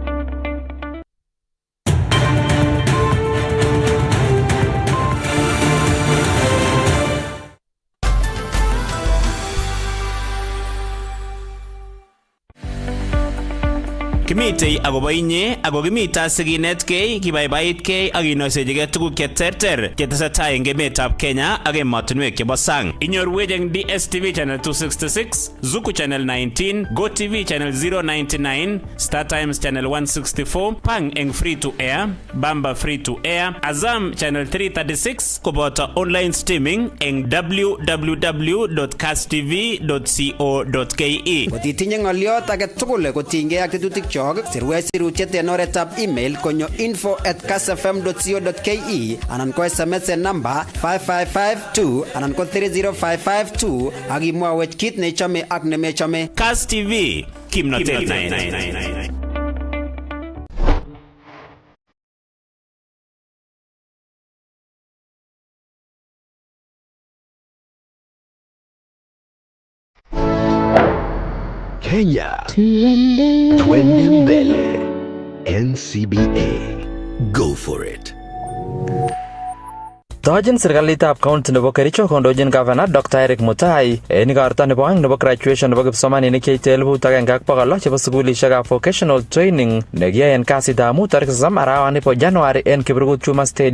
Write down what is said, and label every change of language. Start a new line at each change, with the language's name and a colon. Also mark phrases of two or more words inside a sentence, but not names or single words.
Kalenjin: Kimitei agobo inye ago kimita siginetkei kibaibaitgei ak inoisechigei tuguk cheterter chetesetai eng emetab Kenya ak emotinwek chebo sang. Inyorwech eng DSTV channel 266, Zuku channel 19, GoTV channel 099, Star Times channel 164, Pang eng
English: free to air,
Kalenjin: Bamba
English: free to air,
Kalenjin: Azam channel 336 koboto
English: online streaming
Kalenjin: eng www.kasstv.co.ke. Kotitinye ng'oliot age tugul kotinygei ak tetutik sirwech sirutiet en oretab email konyo info@kassfm.co.ke anan ko SMS en number 5552 anan ko 30552 ak imwawech kit nechome ak nemechome. Kass TV, kimnotet naet.
Swahili: Kenya, twende mbele.
English: NCBA, go for it.
Kalenjin: Dojin serikalitab county nebo Kericho kondojin governor Dr. Eric Mutai en igorto nebo oeng nebo graduation nebo kipsomaninik cheite 1,100 chebo sugulishekab
English: vocational training
Kalenjin: nekiyoe en kasitab mut tarik 30 arawani bo Januari en Kiprugut Chuma Stadium